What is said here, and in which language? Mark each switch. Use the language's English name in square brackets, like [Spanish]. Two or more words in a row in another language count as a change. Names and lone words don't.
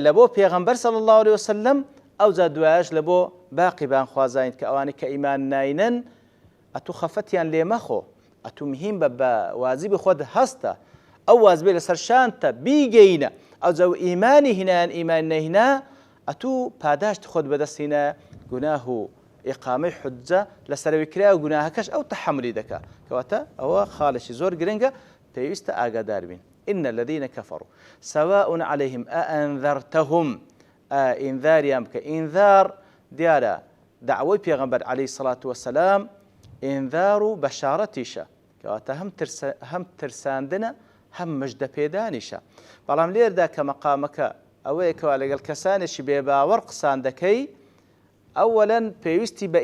[Central Kurdish] لە بۆ پێغەمبەر [Arabic] صلی الله عليه وسلم [Central Kurdish] ئەوجا دوایش لە بۆ باقی بانخوازاین کە ئەوانەی کە ئیمان ناینن ئەتوو خەفەتیان لێ مەخۆ ئەتوو مهم بە واجبی خۆت هەستە ئەو واجبێ لەسەر شانتە بیگەینە ئەوجا ئیمانی هینایان ئیمان نەهینا ئەتوو پاداشت خۆت بەدەستهێنە گوناه و ئیقامەی حجە لەسەرەوەی کرا و گوناهەکەش ئەو تەحەملی دەکات کەواتە ئەوە خاڵێکی زۆر گرنگە پێویستە ئاگادار بین [Arabic] إن الذين كفروا سواء عليهم أأنذرتهم [Central Kurdish] ئینذاریان بکە ئینذار دیارە دعوەی پێغەمبەر [Arabic] عەلەیهی الصلاة والسلام [Central Kurdish] ئینذار و بەشارەتیشە کەواتە هەم ترساندنە هەم مژدە پێدانیشە بەڵام لێردا کە مەقامەکە ئەوەیە کەوا لەگەڵ کەسانێکی بێباوەڕ قسان دەکەی ئەوەلەن پێویستی بە